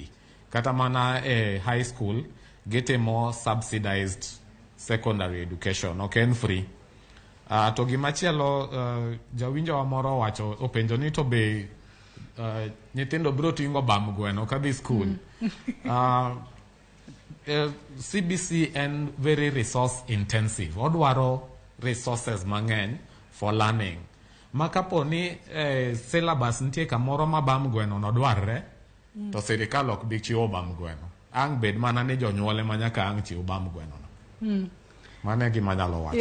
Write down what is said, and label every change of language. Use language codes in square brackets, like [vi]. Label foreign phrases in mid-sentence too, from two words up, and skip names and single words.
[luo] Kata mana [en] high school [luo] gitimo [en] subsidized secondary education, [luo] ok en free. To gimachielo jawinjo wa moro wacho openjo ni to be nyithindo biro tingo bam gweno ka dhi school. CBC en [en] very resource intensive, odwaro resources mang'eny for learning. [luo] ma kapo ni syllabus nitie kamoro ma bam gweno no dwarre to sirikal ok bi chiwo bam gweno. Ang bed mana ni jonyuole ma nyaka ang chiwo bam gweno no. Mano e gima nyalo wacho.